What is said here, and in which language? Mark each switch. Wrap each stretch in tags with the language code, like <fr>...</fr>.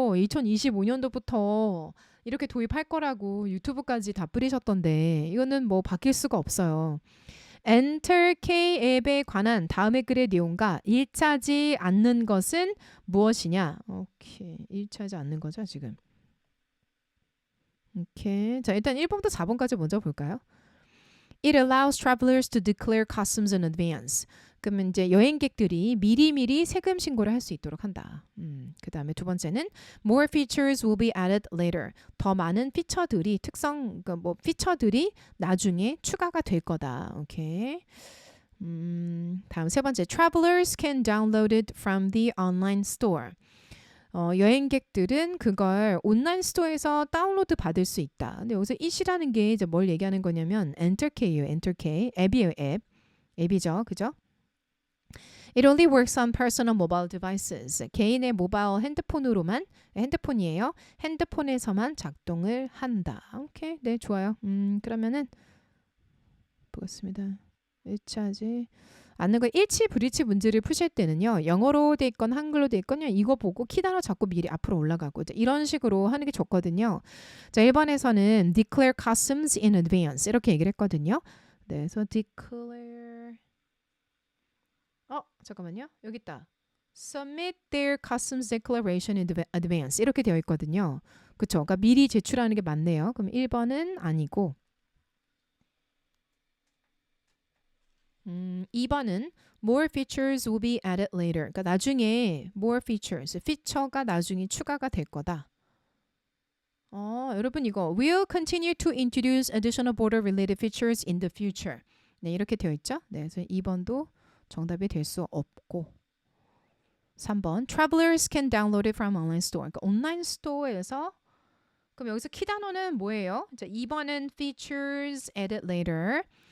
<ko>2025년도부터 이렇게 도입할 거라고 유튜브까지 다 뿌리셨던데 이거는 뭐 바뀔 수가 없어요. Enter K 앱에 관한 다음의 글의 내용과 일치하지 않는 것은 무엇이냐? 오케이. 일치하지 않는 거죠, 지금. 오케이. 자, 일단 1번부터 4번까지 먼저 볼까요?</ko> <en>It allows travelers to declare customs in advance.</en> <ko>그러면 이제 여행객들이 미리미리 세금 신고를 할 수 있도록 한다. 그 다음에 두 번째는</ko> <en>more features will be added later.</en> <ko>더 많은 피처들이 그러니까 뭐 피처들이 나중에 추가가 될 거다. 오케이. 다음 세 번째</ko> <en>travelers can download it from the online store.</en> <ko>여행객들은 그걸 온라인 스토어에서 다운로드 받을 수 있다. 근데 여기서 it이라는 게 이제 뭘 얘기하는 거냐면 엔터K예요. 엔터K. 앱이에요. 앱. 앱이죠. 그죠?</ko> <en>It only works on personal mobile devices.</en> <ko>개인의 모바일 핸드폰이에요. 핸드폰에서만 작동을 한다. 오케이. 네, 좋아요. 그러면은 보겠습니다. 일치하지 않는 거 일치 불일치 문제를 푸실 때는요. 영어로 돼 있건 한글로 돼 있건 이거 보고 키 단어 잡고 미리 앞으로 올라가고 이런 식으로 하는 게 좋거든요. 자, 1번에서는</ko> <en>declare customs in advance</en> <ko>이렇게 얘기를 했거든요. 네, 그래서 declare 잠깐만요. 여기 있다.</ko> <en>Submit their customs declaration in advance</en> <ko>이렇게 되어 있거든요. 그쵸? 그러니까 미리 제출하는 게 맞네요. 그럼 1번은 아니고 2번은</ko> <en>more features will be added later.</en> <ko>그러니까 나중에 more features, 피처가 나중에 추가가 될 거다. 여러분 이거</ko> <en>will continue to introduce additional border related features in the future.</en> <ko>네, 이렇게 되어 있죠? 네, 그래서 2번도 정답이 될 수 없고 3번</ko> <en>travelers can download it from online store.</en> <ko>그러니까 온라인 스토어에서 그럼 여기서 키 단어는 뭐예요? 자, 2번은</ko> <en>features added later.</en>